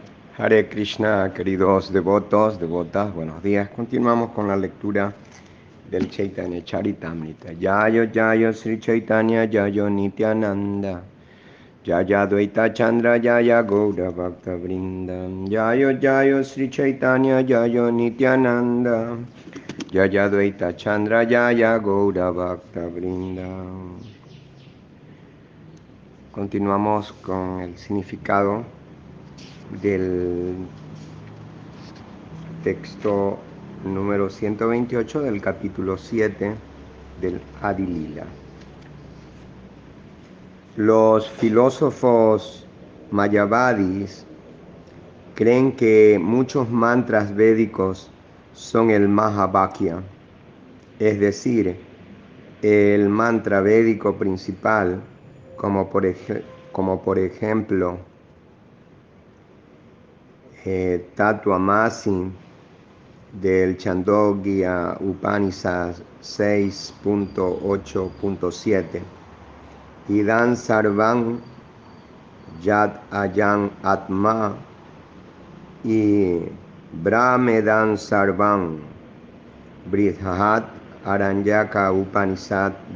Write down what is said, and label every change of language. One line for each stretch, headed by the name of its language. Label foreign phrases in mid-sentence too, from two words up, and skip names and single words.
Sanskrit: हरे कृष्ण,
Spanish: queridos devotos, devotas, buenos días. Continuamos con la lectura del Chaitanya Charitamrita.
Sanskrit: जय जय श्री चैतन्य जय नित्यानन्द. जय द्वैत चन्द्र जय गौर भक्त वृन्दम्. जय जय श्री चैतन्य जय नित्यानन्द. जय द्वैत चन्द्र जय गौर भक्त वृन्दम्.
Spanish: Continuamos con el significado del texto número 128 del capítulo 7 del Adi Lila. Los filósofos mayavadis creen que muchos mantras védicos son el Mahavakya, es decir, el mantra védico principal, como por ejemplo Tatvamasi del Chandogya Upanishad 6.8.7,
Sanskrit: इदं सर्वं यत् अयम् आत्मा
Spanish: y
Sanskrit: ब्रह्मेदं सर्वं
Spanish: Brihat Aranyaka Upanishad